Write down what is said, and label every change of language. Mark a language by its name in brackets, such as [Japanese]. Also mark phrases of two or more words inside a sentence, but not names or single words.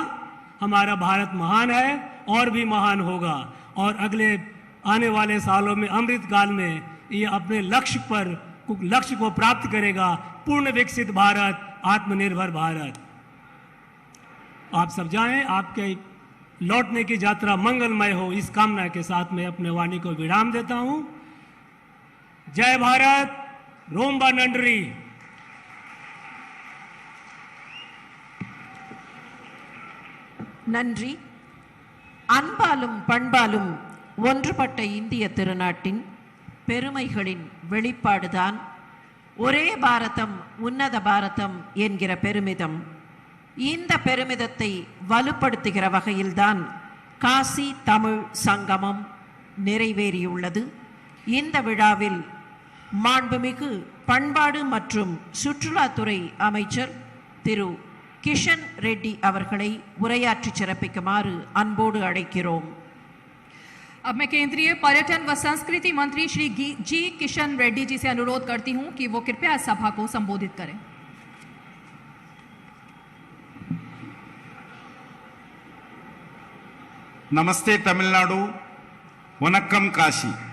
[Hindi] हमारा भारत महान है और भी महान होगा, और अगले आने वाले सालों में अमृत काल में यह अपने लक्ष्य को प्राप्त करेगा. पूर्ण विकसित भारत, आत्मनिर्भर भारत. आप सब जाएं, आपके लौटने की यात्रा मंगलमय हो, इस कामना के साथ मैं अपने वाणी को विराम देता हूं। जय भारत, [Tamil] ரொம்ப நன்றி। நன்றி. அன்பாலும் பண்பாலும் ஒன்றுபட்ட இந்திய திருநாட்டின் பெருமைகளின் வெளிப்பாடுதான் ஒரே பாரதம் உன்னத பாரதம் என்கிற பெருமிதம். இந்த பெருமிதத்தை வலுப்படுத்துகிற வகையில்தான் காசி தமிழ் சங்கமம் நிறைவேறியுள்ளது. இந்த விழாவில் மாண்புமிகு பண்பாடு மற்றும் சுற்றுலாத்துறை அமைச்சர் திரு கிஷன் ரெட்டி அவர்களை உரையாற்றி சிறப்பிக்குமாறு அன்போடு அழைக்கிறோம். [Hindi] अब मैं केंद्रीय पर्यटन व संस्कृति मंत्री श्री जी किशन रेड्डी जी से अनुरोध करती हूं कि वो कृपया सभा को संबोधित करें। नमस्ते तमिलनाडु, वनक्कम काशी।